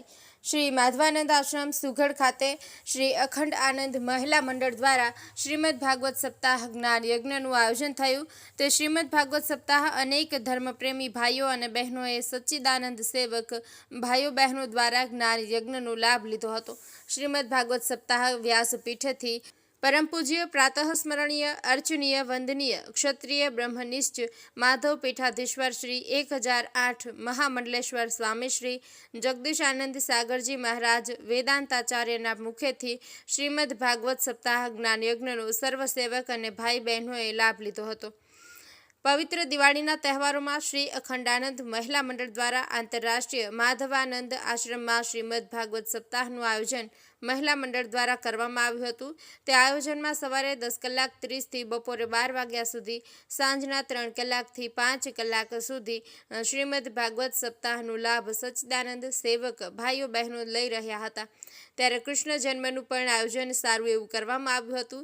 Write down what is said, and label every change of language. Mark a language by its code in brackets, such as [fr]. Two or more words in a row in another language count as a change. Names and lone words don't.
[gu] શ્રી માધવાનંદ આશ્રમ સુઘડ ખાતે શ્રી અખંડ આનંદ મહિલા મંડળ દ્વારા શ્રીમદ ભાગવત સપ્તાહ જ્ઞાન યજ્ઞનું આયોજન થયું। તે શ્રીમદ ભાગવત સપ્તાહ અનેક ધર્મપ્રેમી ભાઈઓ અને બહેનોએ સચ્ચિદાનંદ સેવક ભાઈઓ બહેનો દ્વારા જ્ઞાન યજ્ઞનો લાભ લીધો હતો। શ્રીમદ ભાગવત સપ્તાહ વ્યાસપીઠથી પરમ પૂજ્ય પ્રાતઃ સ્મરણીય અર્ચનીય વંદનીય ક્ષત્રિય બ્રહ્મનિષ્ઠ માધવ પીઠાધીશ્વર શ્રી 1008 મહામંડલેશ્વર સ્વામી શ્રી જગદીશાનંદ સાગરજી મહારાજ વેદાંતાચાર્યના મુખેથી શ્રીમદ ભાગવત સપ્તાહ જ્ઞાન યજ્ઞનો સર્વસેવક અને ભાઈ બહેનોએ લાભ લીધો હતો। પવિત્ર દિવાળીના તહેવારોમાં શ્રી અખંડાનંદ મહિલા મંડળ દ્વારા આંતરરાષ્ટ્રીય માધવાનંદ આશ્રમ में શ્રીમદ ભાગવત સપ્તાહનું આયોજન મહિલા મંડળ દ્વારા કરવામાં આવ્યું હતું। તે આયોજનમાં સવારે 10:30 થી બપોરે 12 વાગ્યા સુધી, સાંજના 3 કલાકથી 5 કલાક સુધી શ્રીમદ ભાગવત સપ્તાહનો લાભ સચ્ચિદાનંદ સેવક ભાઈઓ બહેનો લઈ રહ્યા હતા। ત્યારે કૃષ્ણ જન્મનું પણ આયોજન સારું એવું કરવામાં આવ્યું હતું।